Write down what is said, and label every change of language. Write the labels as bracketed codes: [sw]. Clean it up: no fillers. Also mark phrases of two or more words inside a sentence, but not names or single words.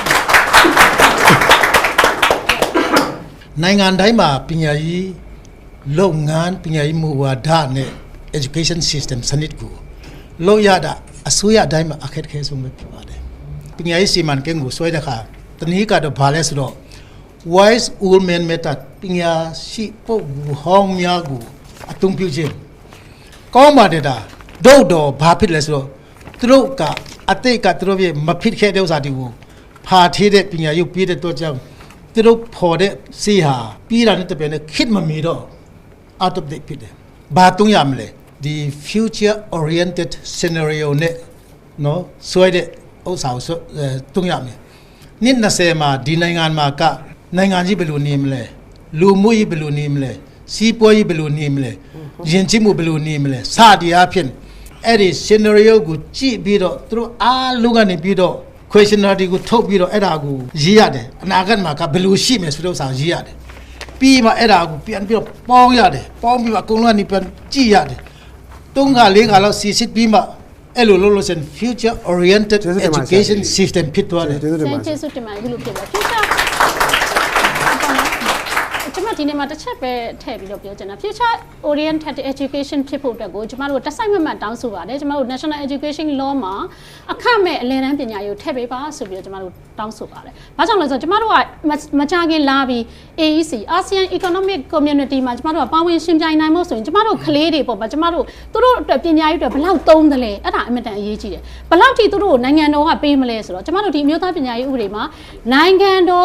[my] နိုင်ငံတိုင်းမှာပညာရေးလုပ်ငန်းပညာရေးမူဝါဒနဲ့ [en] education system [my] စနစ်ကိုလို့ရတာအစိုးရတိုင်းမှာအခက်အခဲဆုံးပဲဖြစ်ပါတယ်ပညာရေးစီမံကိန်းကိုဆွဲတဲ့အခါတနည်းကတော့ဘာလဲဆိုတော့ [en] wise old man method [my] ပညာရှိပုဂ္ဂိုလ်ဟောင်းများကို အသုံးပြုခြင်းကောင်းပါတယ်ဒါတော့ဘာဖြစ်လဲဆိုတော့သူတို့ကအတိတ်ကသူတို့ရဲ့မဖြစ်ခဲ့တဲ့ဥစ္စာတွေကိုဖာထေးတဲ့ပညာရေးပြည့်တဲ့တော့ကြောင့်သူတို့ဖော်တဲ့စီဟာပြီးတာနဲ့ တပြိုင်နက်ခစ်မမီတော့ [en] out of date [my] ဖြစ်တယ်ဘာတုံးရမလဲဒီ [en] future oriented scenario [my] နဲ့နော်ဆွဲတဲ့ဥစ္စာကိုတုံးရမယ်နှစ်20မှာဒီနိုင်ငံမှာက နိုင်ငံကြီးဘယ်လိုနေမလဲလူမှုရေးဘယ်လိုနေမလဲစီးပွားရေးဘယ်လိုနေမလဲယဉ်ကျေးမှုဘယ်လိုနေမလဲစသည်အားဖြင့်အဲ့ဒီ scenario ကိုကြည့်ပြီးတော့သူတို့အားလုံးကနေပြီးတော့ questionnaire ကိုထုတ်ပြီးတော့အဲ့ဒါကိုရေးရတယ်အနာဂတ်မှာကဘယ်လိုရှိမယ်ဆိုတော့ရေးရတယ်ပြီးမှအဲ့ဒါကိုပြန်ပြီးတော့ပေါင်းရတယ်ပေါင်းပြီးမှအကုန်လုံးကနေပြန်ကြည့်ရတယ်3ခါ4ခါလောက်စစ်ပြီးမှအဲ့လိုလို့ဆိုရင် [en] future oriented education system [my] ဖြစ်သွားတယ် ကျေးဇူးတင်ပါ ကျေးဇူးတင်ပါတယ်ဘယ်လိုဖြစ်လဲ future ကျမတို့ဒီနေ့မှာတစ်ချက်ပဲထည့်ပြီးတော့ပြောချင်တာ [en] future oriented education [my] ဖြစ်ဖို့အတွက်ကိုကျမတို့တစ်စိုက်မမှတ်တောင်းဆိုပါတယ်ကျမတို့ [en] national education law [my] မှာအခမဲ့အလယ်တန်းပညာရေးကိုထည့်ပေးပါဆိုပြီးတော့ကျမတို့တောင်းဆိုပါတယ်။ဘာကြောင့်လဲဆိုတော့ကျမတို့ကမကြခင်လာပြီး AEC ASEAN Economic Community မှာကျမ တို့ကပါဝင်ရှင်ပြိုင်နိုင်ဖို့ဆိုရင်ကျမတို့ကလေးတွေပေါ့ဗျာကျမတို့သူတို့အတွက်ပညာရေးအတွက်ဘယ်လောက်သုံးသလဲအဲ့ဒါအင်မတန်အရေးကြီးတယ်။ဘယ်လောက်ထိသူတို့နိုင်ငံတော်ကပေးမလဲဆိုတော့ကျမတို့ဒီအမျိုးသားပညာရေးဥပဒေမှာနိုင်ငံတော်